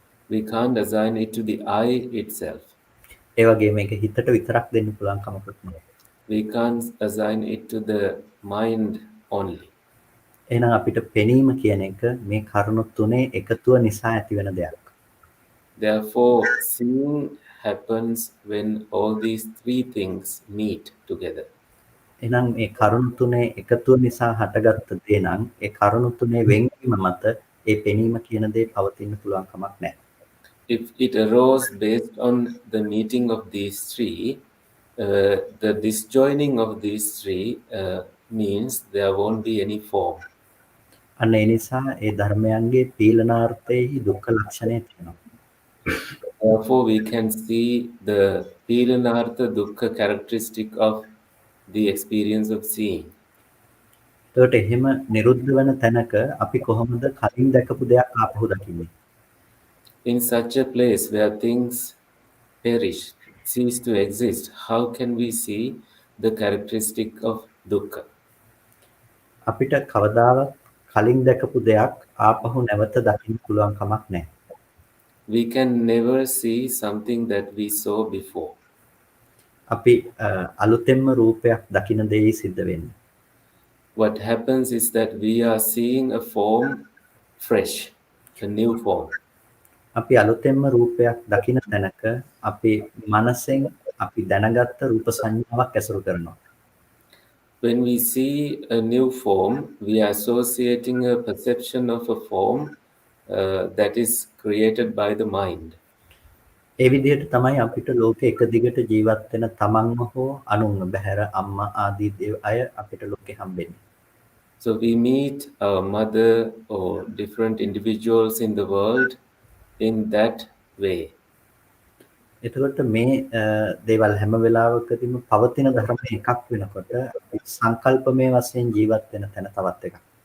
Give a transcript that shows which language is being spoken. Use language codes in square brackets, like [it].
[en] We can't assign it to the eye itself. [si] ඒ වගේම මේක හිතට විතරක් දෙන්න පුළුවන් කමකුත් නැහැ. [en] We can't assign it to the mind only. [si] එහෙනම් අපිට පෙනීම කියන එක මේ කරුණු තුනේ එකතුව නිසා ඇතිවෙන දෙයක්. [en] Therefore, seeing happens when all these three things meet together. [si] එහෙනම් මේ කරුණු තුනේ එකතුව නිසා හටගත්ත දේ නම් ඒ කරුණු තුනේ වෙන්වීම මත ඒ පෙනීම කියන දේ පවතින්න පුළුවන් කමක් නැහැ. [en] If it arose based on the meeting of these three, the disjoining of these three means there won't be any form. [si] අන්න ඒ නිසා ඒ ධර්මයන්ගේ පීලනාර්ථයේහි දුක්ඛ ලක්ෂණය තියෙනවා. [en] Therefore, we can see the Pilanartha Dukkha characteristic of the experience of seeing. [si] එතකොට එහෙම නිරුද්ධ වෙන තැනක අපි කොහොමද කලින් දැකපු දෙයක් ආපහු දකින්නේ? [en] In such a place where things perish, cease to exist, how can we see the characteristic of dukkha? [si] අපිට කවදාවත් කලින් දැකපු දෙයක් ආපහු නැවත දකින්න පුළුවන් කමක් නැහැ. [en] We can never see something that we saw before. [si] අපි අලුතෙන්ම රූපයක් දකින්න දෙයි සිද්ධ වෙන්නේ. [en] What happens is that we are seeing a form fresh, a new form. [si] අපි අලුතෙන්ම රූපයක් දකින්න තැනක අපි මනසෙන් අපි දැනගත්ත රූප සංඥාවක් ඇසුරු කරනවා. [en] When we see a new form, we are associating a perception of a form that is created by the mind. [si] ඒ විදිහට තමයි අපිට ලෝකේ එක දිගට ජීවත් වෙන තමන්ව හෝ අනුන්ව බහැර අම්මා ආදී අය අපිට ලෝකේ හම්බෙන්නේ. [en] So we meet our mother or different individuals in the world in that way. [si] එතකොට මේ දේවල් හැම වෙලාවකදීම පවතින ධර්ම එකක් වෙනකොට අපි සංකල්පමය වශයෙන් ජීවත් වෙන තැන තවත් එකක්.